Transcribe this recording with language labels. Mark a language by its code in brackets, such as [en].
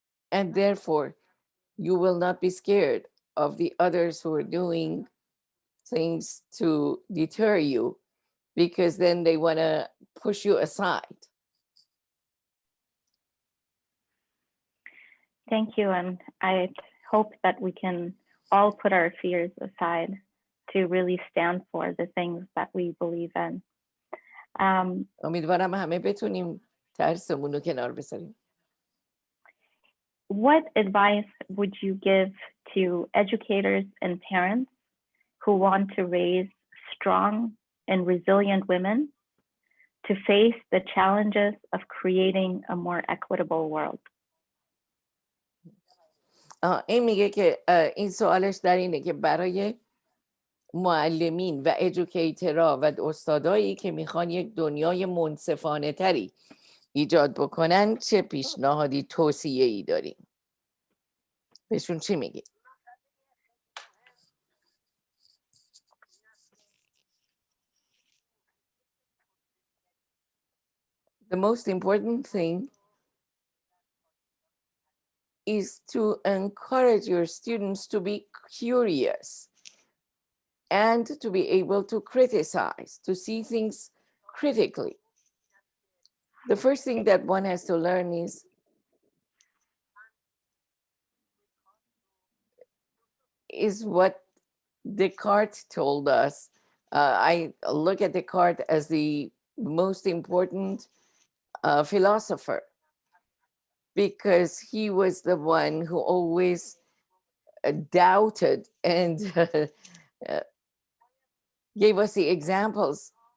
[en] And therefore, you will not be scared of the others who are doing things to deter you, because then they want to push you aside. Thank you. And I hope that we can all put our fears aside to really stand for the things that we believe in. [fa] امیدوارم همه بتونیم ترسمون رو کنار بذاریم. [en] What advice would you give to educators and parents who want to raise strong and resilient women to face the challenges of creating a more equitable world? [fa] این میگه که این سوالش در اینه که برای معلمین و ادوکیترها و استادایی که میخوان یک دنیای منصفانه تری ایجاد بکنن چه پیشنهادی توصیه ای داریم؟ بهشون چی میگی؟ [en] The most important thing is to encourage your students to be curious and to be able to criticize, to see things critically. The first thing that one has to learn is what Descartes told us. I look at Descartes as the most important philosopher, because he was the one who always doubted and gave us the examples.